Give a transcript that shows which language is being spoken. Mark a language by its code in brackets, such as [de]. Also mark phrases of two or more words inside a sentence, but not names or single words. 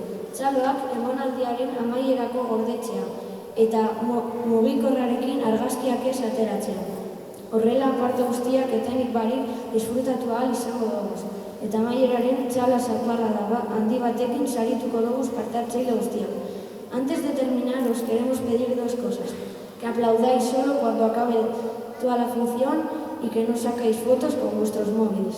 [eu] Txaloak emanaldiaren amaierako gordetzea eta mugikorrarekin argazkiak ez ateratzea. Horrela parte guztiak etenik barik disfrutatu ahal izango dugu. Eta amaieraren txala zaparra handi batekin sarituko dugu parte hartzaile guztiak. [es] Antes de terminar, os queremos pedir 2 cosas. Que aplaudáis solo cuando acabe toda la función y que no sacáis fotos con vuestros móviles.